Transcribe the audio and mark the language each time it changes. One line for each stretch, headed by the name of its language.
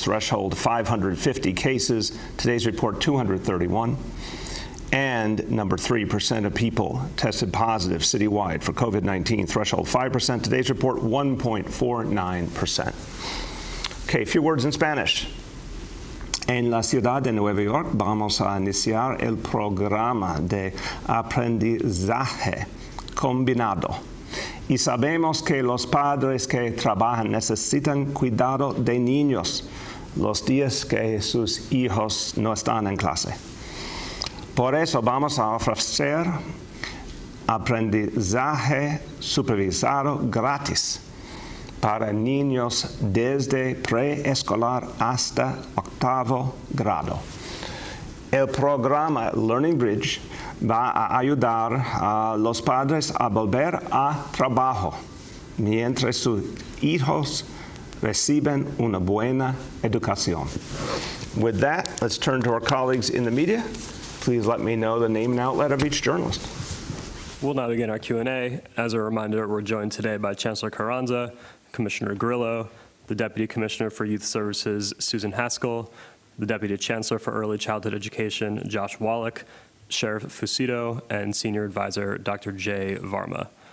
English: Threshold, 550 cases. Today's report, 231. And number three, percent of people tested positive citywide for COVID-19. Threshold 5%. Today's report 1.49%. Okay, a few words in Spanish.
Spanish: En la ciudad de Nueva York vamos a iniciar el programa de aprendizaje combinado. Y sabemos que los padres que trabajan necesitan cuidado de niños los días que sus hijos no están en clase. Por eso vamos a ofrecer aprendizaje supervisado gratis para niños desde preescolar hasta 8º grado. El programa Learning Bridge va a ayudar a los padres a volver a trabajo mientras sus hijos reciben una buena educación.
English: With that, let's turn to our colleagues in the media. Please let me know the name and outlet of each journalist. We'll now begin our Q&A. As a reminder, we're joined today by Chancellor Carranza, Commissioner Grillo, the Deputy Commissioner for Youth Services, Susan Haskell, the Deputy Chancellor for Early Childhood Education, Josh Wallach, Sheriff Fucito, and Senior Advisor, Dr. Jay Varma.